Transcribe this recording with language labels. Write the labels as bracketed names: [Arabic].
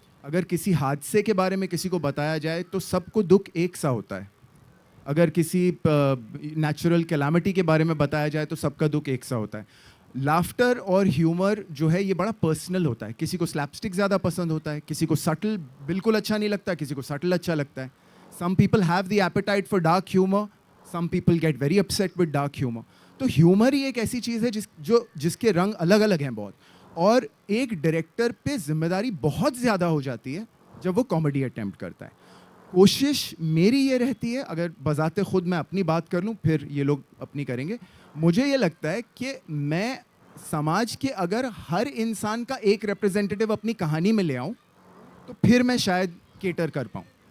[Hindi] अगर किसी हादसे के बारे में किसी को बताया जाए तो सबको दुख एक सा होता है, अगर किसी नेचुरल कैलामिटी के बारे में बताया जाए तो सबका दुख एक सा होता है। लाफ्टर और ह्यूमर जो है ये बड़ा पर्सनल होता है, किसी को स्लैपस्टिक ज़्यादा पसंद होता है, किसी को सटल बिल्कुल अच्छा नहीं लगता, किसी को सटल अच्छा लगता है। [English] Some people have the appetite for dark humor, some people get very upset with dark humor. [Hindi] तो ह्यूमर ही एक ऐसी चीज़ है जिसके रंग अलग अलग हैं बहुत, और एक डायरेक्टर पे जिम्मेदारी बहुत ज़्यादा हो जाती है जब वो कॉमेडी अटेम्प्ट करता है। कोशिश मेरी ये रहती है, अगर बजाते खुद मैं अपनी बात कर लूँ, फिर ये लोग अपनी करेंगे, मुझे ये लगता है कि मैं समाज के अगर हर इंसान का एक रिप्रेजेंटेटिव अपनी कहानी में ले आऊँ तो फिर मैं शायद केटर कर पाऊँ।